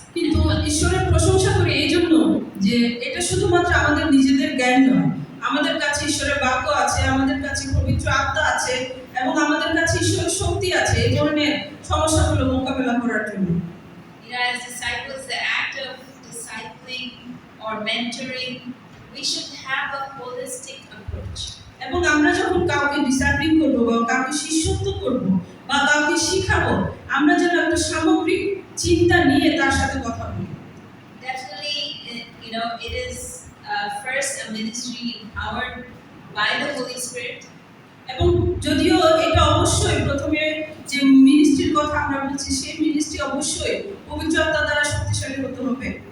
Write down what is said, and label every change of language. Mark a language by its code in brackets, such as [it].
[bn] কিন্তু ঈশ্বরের প্রশংসা করি এই জন্য যে এটা শুধুমাত্র আমাদের নিজেদের জ্ঞান নয়, আমাদের কাছে ঈশ্বরের বাক্য আছে, আমাদের কাছে পবিত্র আত্মা আছে, এবং আমাদের কাছে ঈশ্বরের শক্তি আছে এই ধরনের সমস্যাগুলো মোকাবেলা করার জন্য। [en] As disciples, the act of discipling or mentoring, we should have a holistic approach. [bn] এবং আমরা যখন কাউকে ডিসাইপ্লিন করব বা কাউকে শিষ্যত্ব করব বা কাউকে শিখাবো, আমরা যেন একটা সামগ্রিক চিন্তা নিয়ে তার সাথে কথা বলি। [en] Definitely, it is first a ministry empowered by the Holy Spirit. [bn] এবং যদিও এটা অবশ্যই প্রথমে যে মিনিস্ট্রির কথা আমরা বলছি, সেই মিনিস্ট্রি অবশ্যই পবিত্র আত্মা দ্বারা শক্তিশালী হতে হবে।